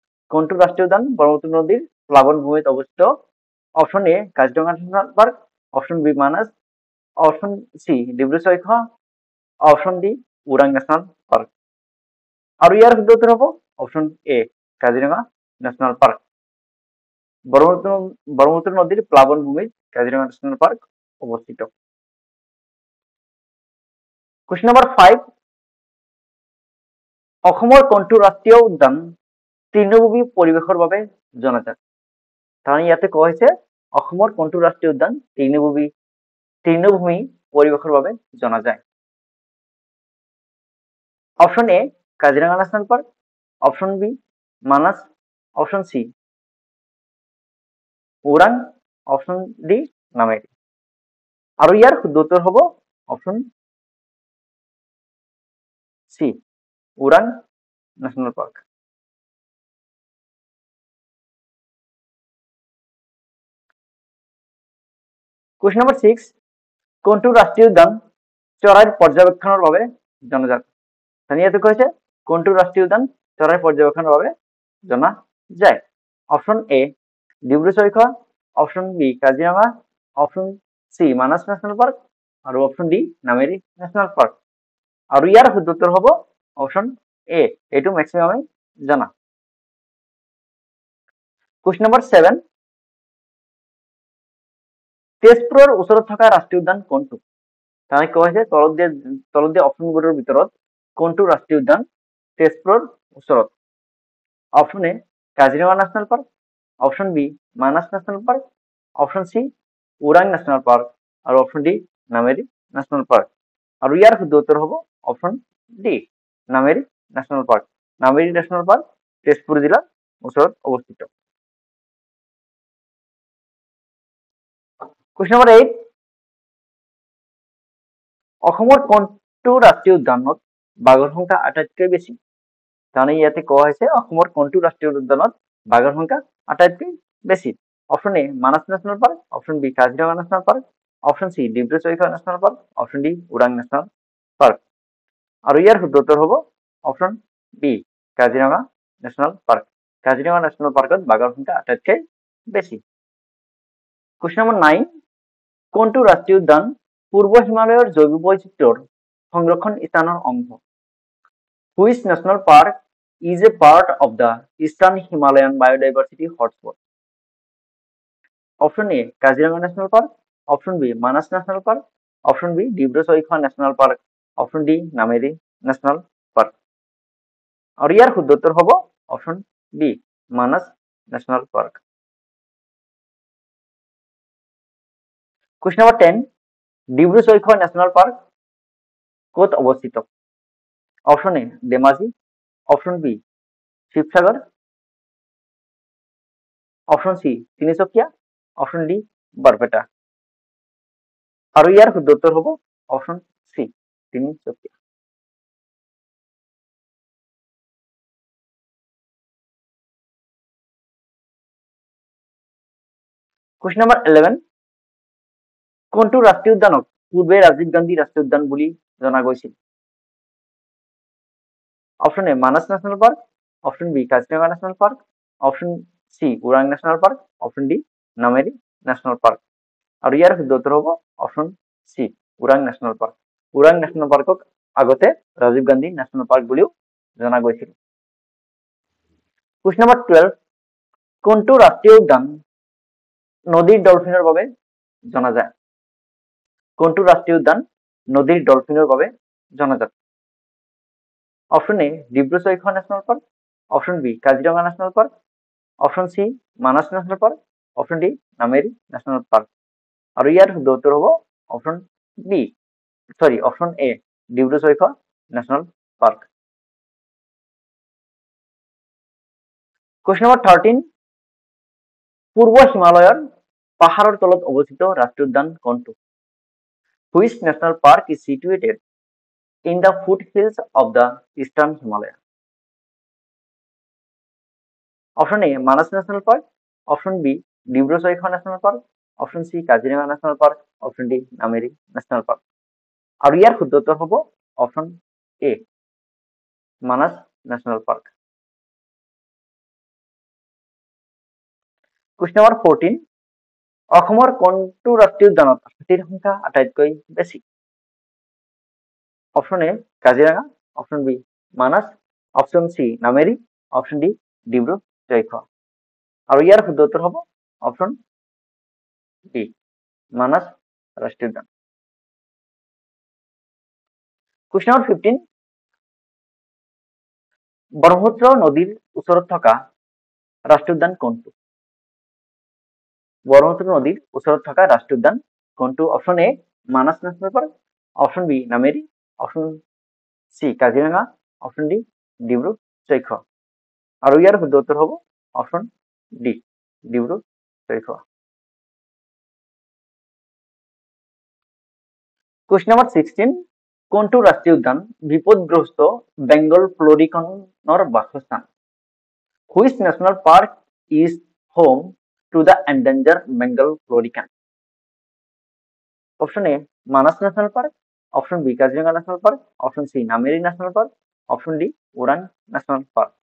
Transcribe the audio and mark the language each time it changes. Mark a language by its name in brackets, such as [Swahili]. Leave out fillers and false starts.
[Assamese] কোনটো রাষ্ট্রীয় উদ্যান ব্রহ্মপুত্র নদীর প্লাবন ভূমিত অবস্থিত? Option A Kaziranga national park, option B Manas, option C Dibru-Saikhowa, option D Orang national park. আর ইয়ার শুদ্ধ উত্তর হব option A Kaziranga national park. Brahmaputra নদীর প্লাবন ভূমিত কাজিরঙা ন্যাশনাল পার্ক অবস্থিত। কোয়েশ্চন নাম্বার 5, অসমৰ কোনটো ৰাষ্ট্ৰীয় উদ্যান তৃণভূমি পৰিৱেশৰ বাবে জনাজাত? তাৰমানে ইয়াতে কোৱা হৈছে অসমৰ কোনটো ৰাষ্ট্ৰীয় উদ্যান তৃণভূমি পৰিৱেশৰ বাবে জনা যায়? Option A Kaziranga national park, option B Manas, option C Orang, option D Nameri. আৰু ইয়াৰ শুদ্ধ উত্তৰ হ'ব অপশন সি Orang national park. Question number 6, কোনটো ৰাষ্ট্ৰীয় উদ্যান চৰাইৰ পৰ্যবেক্ষণৰ বাবে জনাজাত? ইয়াতে কৈছে কোনটো ৰাষ্ট্ৰীয় উদ্যান চৰাইৰ পৰ্যবেক্ষণৰ বাবে জনা যায়? Option A Dibru-Saikhowa, option B Kaziranga, option C Manas national park আৰু option D Nameri national park. আৰু ইয়াৰ শুদ্ধ উত্তৰ হ'ব অপশন এ, এইটো ম্যাক্সিমামে জানা। কোয়েশ্চন নাম্বার 7, তেজপুৰৰ ওচৰত থকা ৰাষ্ট্ৰীয় উদ্যান কোনটো? তাই কোৱা হৈছে তলত দিয়া অপশনবোৰৰ ভিতৰত কোনটো ৰাষ্ট্ৰীয় উদ্যান তেজপুৰৰ ওচৰত? Option A Kaziranga national park, option B Manas national park, option C Orang national park আৰু option D Nameri national park. আৰু ইয়াৰ শুদ্ধ উত্তৰ হ'ব option D Nameri national park. Nameri national park Tezpur জিলাৰ ওচৰত অৱস্থিত। কোয়েশ্চন নাম্বার 8, অসমৰ কোনটো ৰাষ্ট্ৰীয় উদ্যানত বাঘৰ সংখ্যা আটাইতকৈ বেছি? তাৰমানে ইয়াতে কোৱা হৈছে অসমৰ কোনটো ৰাষ্ট্ৰীয় উদ্যানত বাঘৰ সংখ্যা আটাইতকৈ বেছি? Option A Manas national park, option B Kaziranga national park, option C Dibru-Saikhowa national park, option D Orang national park. আৰু ইয়াৰ শুদ্ধ উত্তৰ হ'ব option B Kaziranga national park. Kaziranga national পাৰ্কত বাঘৰ সংখ্যা আটাইতকৈ বেছি। কুৱেশ্যন নম্বৰ 9, কোনটো ৰাষ্ট্ৰীয় উদ্যান পূৰ্ব হিমালয়ৰ জৈৱ বৈচিত্ৰ্যৰ সংৰক্ষণ স্থানৰ অংশ? [English] Which national park is a part of the Eastern Himalayan Biodiversity Hotspot? [Assamese] Option A Kaziranga national park, option B Manas national park, option B Dibru-Saikhowa national park, option D Nameri national park. আৰু ইয়াৰ শুদ্ধ উত্তৰ হ'ব option B Manas national park. Question number 10, Dibru-Saikhowa national park ক'ত অৱস্থিত? Option A Dhemaji, option B Sivasagar, option C Tinsukia, option D Barpeta. আৰু ইয়াৰ শুদ্ধ উত্তৰ হ'ব অপশন সি তিনিচুকীয়া। কুৱেশ্যন নম্বৰ 11, কোনটো ৰাষ্ট্ৰীয় উদ্যানক পূৰ্বে ৰাজীৱ গান্ধী ৰাষ্ট্ৰীয় উদ্যান বুলি জনা গৈছিল? Option A Manas national park, option B Kaziranga national park, option C Orang national park, option D Nameri national park. আৰু ইয়াৰ শুদ্ধ উত্তৰ হ'ব অপশন সি Orang national park. Orang national পার্কক আগতে ৰাজীৱ গান্ধী ন্যাশনাল পার্ক বুলিও জনা গৈছিল। কুৱেশ্যন নম্বৰ 12, কোনটো ৰাষ্ট্ৰীয় উদ্যান নদীৰ ডলফিনৰ বাবে জনাজাত? কোনটো ৰাষ্ট্ৰীয় উদ্যান নদীৰ ডলফিনৰ বাবে জনাজাত? Option A Dibru-Saikhowa national park, option B Kaziranga national park, option C Manas national park, option D Nameri national park. আৰু ইয়াৰ শুদ্ধ উত্তৰ হ'ব option B option A Dibru-Saikhowa national park. Question number 13, পূৰ্ব হিমালয়ৰ পাহাৰৰ তলত অৱস্থিত ৰাষ্ট্ৰীয় উদ্যান কোনটো? [English] Which national park is situated in the foothills of the Eastern Himalaya? [Assamese] Option A Manas national park, option B Dibru-Saikhowa national park, option C Kaziranga national park, option D Nameri national park. আৰু ইয়াৰ শুদ্ধ উত্তৰ হ'ব option A Manas national park. Question number 14, অসমৰ কোনটো ৰাষ্ট্ৰীয় উদ্যানত হাতীৰ সংখ্যা আটাইতকৈ বেছি? Option A Kaziranga, option B Manas, option C Nameri, option D Dibru-Saikhowa. আৰু ইয়াৰ শুদ্ধ উত্তৰ হ'ব অপশন ডি মানাস ৰাষ্ট্ৰীয় উদ্যান। কুৱেশ্যন নম্বৰ 15, ব্ৰহ্মপুত্ৰ নদীৰ ওচৰত থকা ৰাষ্ট্ৰীয় উদ্যান কোনটো? ব্ৰহ্মপুত্ৰ নদীৰ ওচৰত থকা ৰাষ্ট্ৰীয় উদ্যান কোনটো? Option A Manas national park, option B Nameri, option C Kaziranga, option D Dibru-Saikhowa. আৰু ইয়াৰ শুদ্ধ উত্তৰ হ'ব option D Dibru-Saikhowa. Question number 16, কোনটো ৰাষ্ট্ৰীয় উদ্যান বিপদগ্ৰস্ত বেংগল ফ্লৰিকনৰ বাসস্থান? [English] Which national park is home to the endangered Bengal florican? [Assamese] Option A Manas national park, option B Kaziranga national park, option C Nameri national park, option D Orang national park.